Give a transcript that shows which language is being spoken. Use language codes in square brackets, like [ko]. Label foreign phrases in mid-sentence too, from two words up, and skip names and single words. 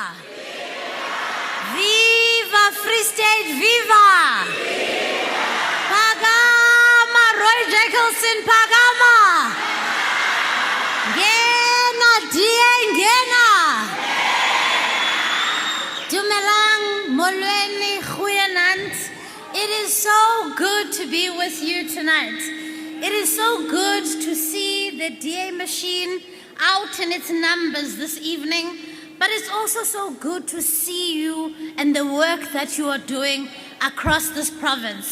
[en] Viva Free State, viva! [st] Pagama, Lloyd Jankielsohn, pagama! [zu] Ngena DA, ngena! [st] Dumelang, molweni, goeienaand. [en] It is so good to be with you tonight. It is so good to see the DA machine out in its numbers this evening, but it's also so good to see you and the work that you are doing across this province.